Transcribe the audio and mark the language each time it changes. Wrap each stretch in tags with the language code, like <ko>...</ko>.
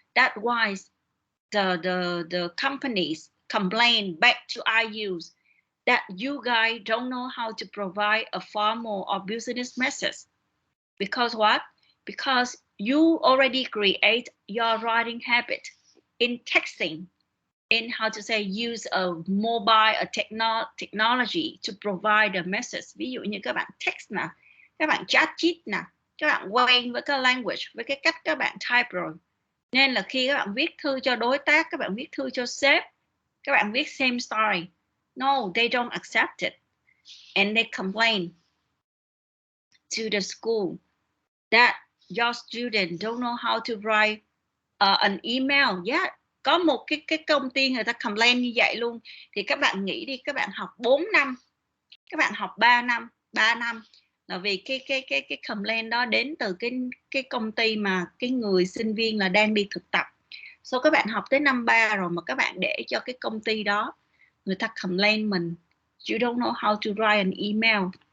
<en>That's why the companies complain back to IUs that you guys don't know how to provide a formal or business message. Because what? Because you already create your writing habit in texting, in how to say use a mobile technology to provide a message.</en> <vi>Ví dụ như các bạn text nè, các bạn chat chit nè, các bạn quen với cái language, với cái cách các bạn type rồi. Nên là khi các bạn viết thư cho đối tác, các bạn viết thư cho sếp, các bạn viết</vi> <en>same story. No, they don't accept it. And they complain to the school that your student don't know how to write an email.</en> <vi>Yeah, có một cái công ty người ta complain như vậy luôn. Thì các bạn nghĩ đi, các bạn học 4 năm, các bạn học 3 năm là vì cái complain đó đến từ cái công ty mà cái người sinh viên là đang đi thực tập. So các bạn học tới năm 3 rồi mà các bạn để cho cái công ty đó người ta complain mình,</vi> <en>you don't know how to write an email.</en>